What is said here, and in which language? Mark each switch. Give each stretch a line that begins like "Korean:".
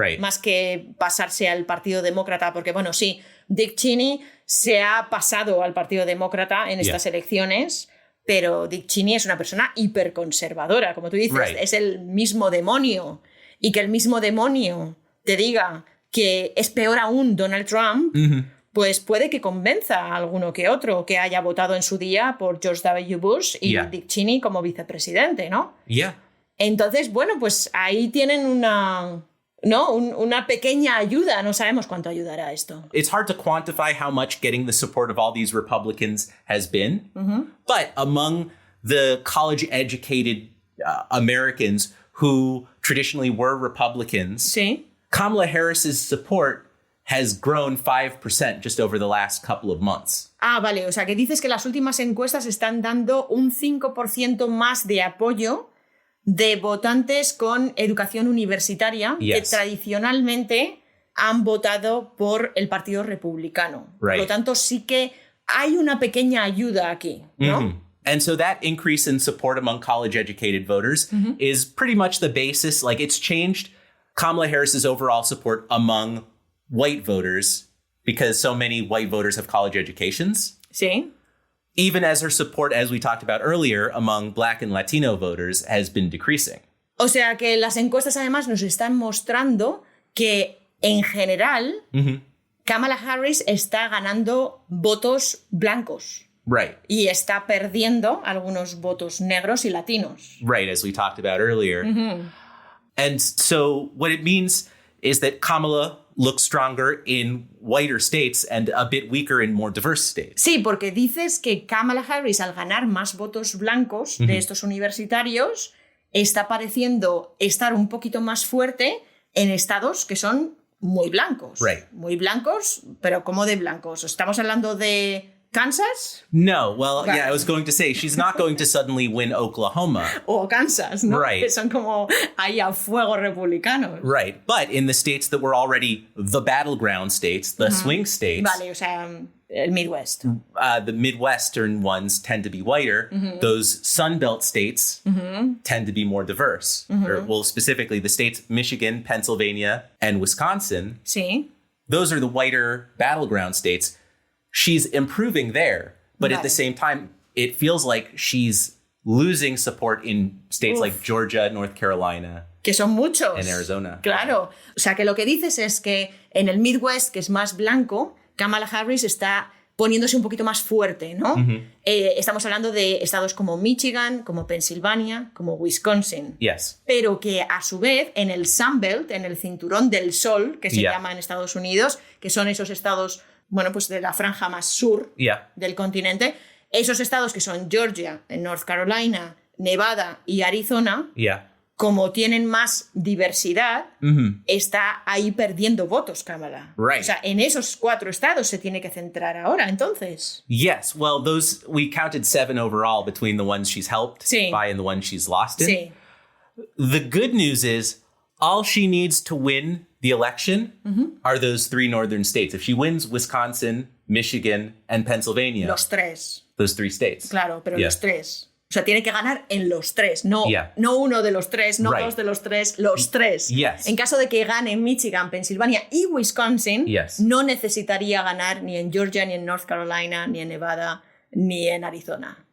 Spanish: más que pasarse al Partido Demócrata, porque bueno, sí, Dick Cheney se ha pasado al Partido Demócrata en estas elecciones, pero Dick Cheney es una persona hiperconservadora, como tú dices, es el mismo demonio, y que el mismo demonio te diga que es peor aún Donald Trump, pues puede que convenza a alguno que otro que haya votado en su día por George W. Bush y Dick Cheney como vicepresidente, ¿no? Entonces, bueno, pues ahí tienen una pequeña ayuda. No sabemos cuánto ayudará esto.
English: It's hard to quantify how much getting the support of all these Republicans has been. But among the college-educated Americans who traditionally were Republicans, Kamala Harris's support has grown 5% just over the last couple of months.
Spanish: Ah, vale. O sea, que dices que las últimas encuestas están dando un 5% más de apoyo de votantes con educación universitaria que tradicionalmente han votado por el Partido Republicano. Por lo tanto, sí que hay una pequeña ayuda aquí, ¿no?
English: And so that increase in support among college-educated voters is pretty much the basis. It's changed Kamala Harris's overall support among white voters, because so many white voters have college educations.
Spanish: Sí.
English: Even as her support, as we talked about earlier, among Black and Latino voters has been decreasing.
Spanish: O sea que las encuestas además nos están mostrando que en general Kamala Harris está ganando votos blancos.
English: Right.
Spanish: Y está perdiendo algunos votos negros y latinos.
English: Right, as we talked about earlier. And so what it means is that Kamala looks stronger in whiter states and a bit weaker in more diverse states.
Spanish: Sí, porque dices que Kamala Harris, al ganar más votos blancos de estos universitarios, está pareciendo estar un poquito más fuerte en estados que son muy blancos.
English: Right.
Spanish: Muy blancos, pero ¿cómo de blancos? ¿Estamos hablando de Kansas?
English: No, well, yeah, I was going to say, she's not going to suddenly win Oklahoma.
Spanish: O Kansas, ¿no?
English: Right.
Spanish: Que son como ahí a fuego republicanos.
English: Right, but in the states that were already the battleground states, the swing states.
Spanish: Vale, o sea, el Midwest.
English: The Midwestern ones tend to be whiter. Those Sunbelt states tend to be more diverse. Or, well, specifically the states Michigan, Pennsylvania, and Wisconsin.
Spanish: Sí.
English: Those are the whiter battleground states. She's improving there, but at the same time, it feels like she's losing support in states like Georgia, North Carolina.
Spanish: Que son muchos. En Arizona. Claro. O sea, que lo que dices es que en el Midwest, que es más blanco, Kamala Harris está poniéndose un poquito más fuerte, ¿no? Estamos hablando de estados como Michigan, como Pensilvania, como Wisconsin.
English: Yes.
Spanish: Pero que a su vez en el Sunbelt, en el cinturón del sol, que se llama en Estados Unidos, que son esos estados, bueno, pues de la franja más sur del continente, esos estados que son Georgia, North Carolina, Nevada y Arizona, como tienen más diversidad, está ahí perdiendo votos, Kamala.
English: Right.
Spanish: O sea, en esos 4 estados se tiene que centrar ahora, entonces.
English: Yes, well, those, we counted 7 overall between the ones she's helped by and the ones she's lost in.
Spanish: Sí.
English: The good news is all she needs to win the election are those 3 northern states. If she wins Wisconsin, Michigan, and Pennsylvania.
Spanish: Los 3.
English: Those 3 states.
Spanish: Claro, pero los 3. O sea, tiene que ganar en los 3, no uno de los 3, no 2 de los 3, los 3.
English: Yes.
Spanish: En caso de que gane Michigan, Pensilvania y Wisconsin, no necesitaría ganar ni en Georgia, ni en North Carolina, ni en Nevada, ni en Arizona.